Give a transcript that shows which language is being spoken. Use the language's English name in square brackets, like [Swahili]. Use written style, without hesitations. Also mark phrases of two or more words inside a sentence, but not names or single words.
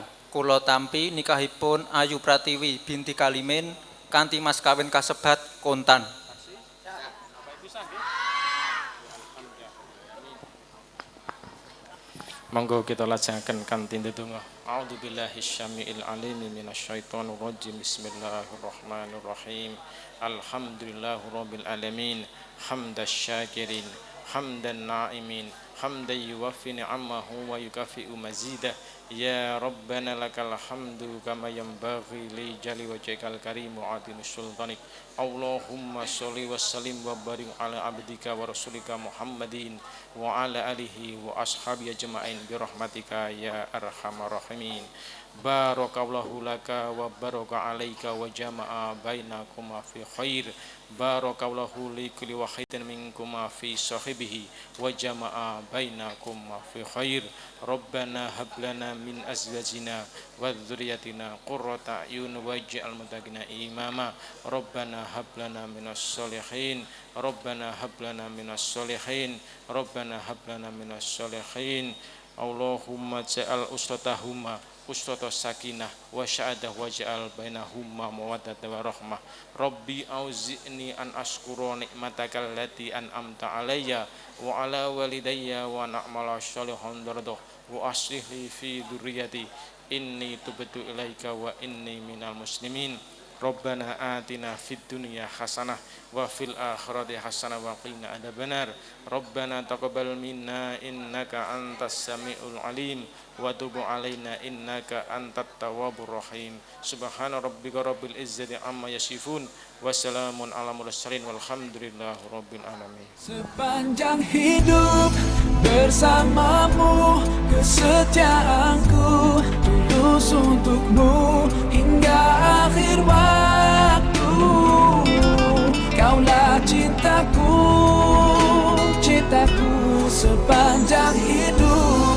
[Javanese] kula tampi nikahipun Ayu Pratiwi binti Kalimin kanthi mas kawin kasebat kontan. Monggo kita lajengaken kanthi ndedonga. [Arabic] أعوذ بالله السميع العليم من الشيطان الرجيم. بسم الله الرحمن الرحيم. الحمد لله رب العالمين. حمد الشاكرين، حمد الناعمين, حمدا يوفي نعمه ويكافئ مزيده يا ربنا لك الحمد كما ينبغي لجل وجهك الكريم وعظيم سلطانك اللهم صل وسلم وبارك على عبدك ورسولك محمد وعلى آله وأصحابه أجمعين برحمتك يا أرحم الراحمين بارك الله لك وبارك عليك وجمع بينكما في خير بارك الله لكل واحد منكما في صاحبه وجمع بينكما في خير ربنا هب لنا من أزواجنا وذرياتنا قرة أعين واجعلنا للمتقين إماما ربنا هب لنا من الصالحين ربنا هب لنا من الصالحين ربنا هب لنا من الصالحين اللهم اجعل أسرتهما أسرة سكينة وسعادة واجعل بينهما مودة ورحمة رب أوزعني أن أشكر نعمتك التي أنعمت علي وعلى والدي وأن أعمل صالحا ترضاه وأصلح لي في ذريتي إني تبت إليك وإني من المسلمين ربنا آتنا في الدنيا حسنة وفي الآخرة حسنة وقنا عذاب النار ربنا تقبل منا إنك أنت السميع العليم وتب علينا إنك أنت التواب الرحيم سبحان ربك رب العزة عما يصفون وسلام على المرسلين والحمد لله رب العالمين. [Indonesian] Sepanjang hidup bersamamu, kesetiaanku tulus untukmu hingga akhir waktu. Kaulah cintaku, cintaku sepanjang hidup.